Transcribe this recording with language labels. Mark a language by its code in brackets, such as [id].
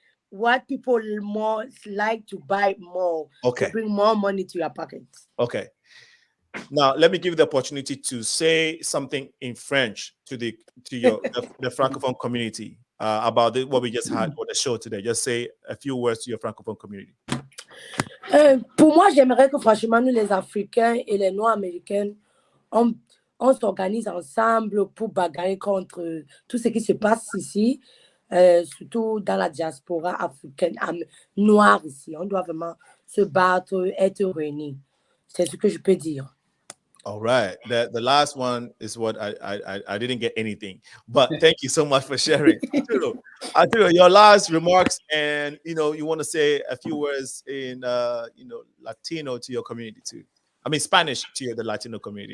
[en] What people more like to buy more. Okay. To bring more money to your pockets. Okay. Now let me give you the opportunity to say something in French to the Francophone community about what we just had on the show today. Just say a few words to your Francophone community. [fr] Pour moi, j'aimerais que franchement nous les Africains et les Noirs américains, on s'organise ensemble pour bagarrer contre tout ce qui se passe ici, surtout dans la diaspora africaine, noire ici. On doit vraiment se battre, être réunis. C'est ce que je peux dire. [en] All right. The last one is what I didn't get anything, but thank you so much for sharing. Arturo, your last remarks, and you want to say a few words in Latino to your community too. I mean Spanish to the Latino community.